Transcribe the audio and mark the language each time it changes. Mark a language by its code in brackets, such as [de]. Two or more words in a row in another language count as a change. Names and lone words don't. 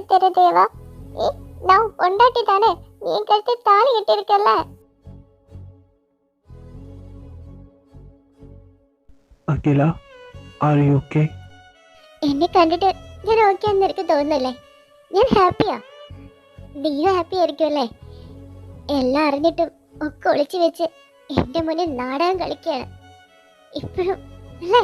[ta] தேவா. நான் பொண்டாட்டி தானே, நீ கழுத்து தாலி கட்டிருக்கல. [ml] അഖില, [en] are you okay? [ml] എന്നെ കണ്ടിട്ട് ഞാൻ ഓക്കെ ആണെന്ന് എനിക്ക് തോന്നുന്നില്ലേ? ഞാൻ ഹാപ്പിയാ. നീയും ഹാപ്പി ആയിരിക്കുമല്ലേ? എല്ലാം അറിഞ്ഞിട്ടും ഒക്കെ ഒളിച്ചു വെച്ച് എന്റെ മുന്നിൽ നാടകം കളിക്കുകയാണ് ഇപ്പോഴും അല്ലേ?